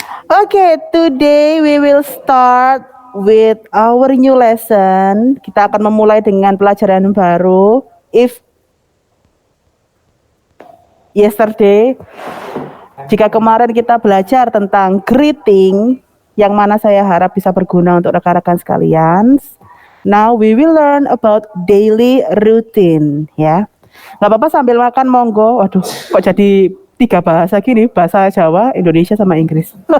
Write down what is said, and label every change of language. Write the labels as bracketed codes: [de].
[en] Okay, today we will start with our new lesson. [id] Kita akan memulai dengan pelajaran baru. [en] If yesterday, [id] jika kemarin kita belajar tentang greeting, yang mana saya harap bisa berguna untuk rekan-rekan sekalian. [en] Now we will learn about daily routine, ya. [id] Nggak apa-apa sambil makan, monggo. Waduh, kok jadi 3 bahasa gini, bahasa Jawa, Indonesia sama Inggris.